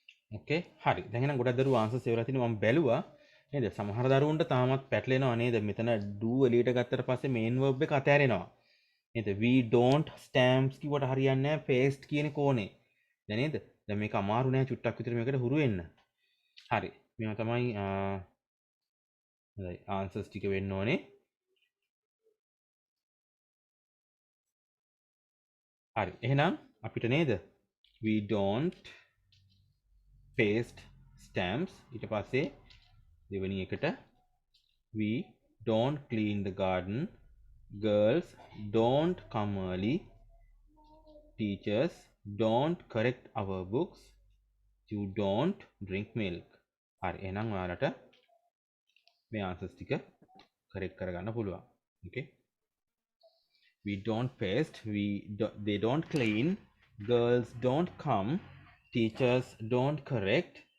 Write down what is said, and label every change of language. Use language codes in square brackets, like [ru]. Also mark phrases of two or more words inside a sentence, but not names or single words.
[si] ඕකේ හරි දැන් එහෙනම් ගොඩක් දරුවෝ ආන්සර්ස් එවලා තිනේ මම බැලුවා නේද සමහර දරුවන්ට තාමත් පැටලෙනවා නේද මෙතන do එළියට ගත්තට පස්සේ [en] main verb [si] එක අතෑරෙනවා නේද [en] we don't stamps [si] කිව්වට හරියන්නේ නැහැ paste කියන කෝනේ දැන් නේද දැන් මේක අමාරු නෑ චුට්ටක් විතර මේකට හුරු වෙන්න හරි මේවා තමයි හොඳයි ආන්සර්ස් ටික වෙන්න ඕනේ හරි එහෙනම් අපිට නේද [en] we don't paste stamps [si] ඊට පස්සේ දෙවෙනි එකට we [en] don't clean the garden girls don't come early teachers don't correct our books you don't drink milk [si] හරි එහෙනම් ඔයාලට මේ ආන්සර්ස් ටික correct කරගන්න පුළුවන් [en] okay we don't paste they don't clean girls don't come teachers don't correct